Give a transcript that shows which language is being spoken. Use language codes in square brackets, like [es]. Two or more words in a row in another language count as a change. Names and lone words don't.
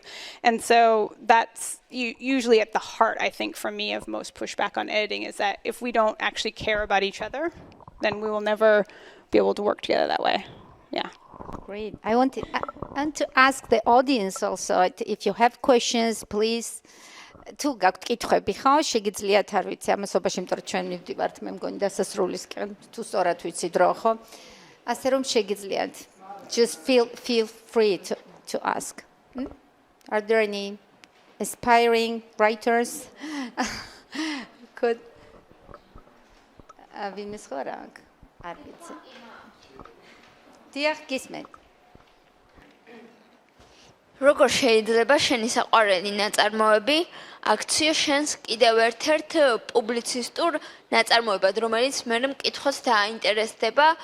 [en] And so that's usually at the heart, I think, for me, of most pushback on editing, is that if we don't actually care about each other, then we will never be able to work together that way. Yeah. Great. I want to ask the audience also, if you have questions, please. [ka] თუ გაქვთ კითხვები ხო, შეგიძლიათ, არ ვიცი, ამასობაში, იმიტომ რომ ჩვენ მივდივართ, მე მგონი დასასრულისკენ, თუ სწორად ვიცით რო, ხო? ასე რომ შეგიძლიათ. [en] Just feel free to ask. Are there any aspiring writers? [ka] Could ვინმე სხვა რა აქვს? არ ვიცი. დიახ, გისმენთ. როგორ შეიძლება შენი საყვარელი ნაწარმოები აქციო შენს კიდევ ერთ-ერთ პუბლიცისტურ ნაწარმოებად, რომელიც მე მკითხოს დააინტერესდება,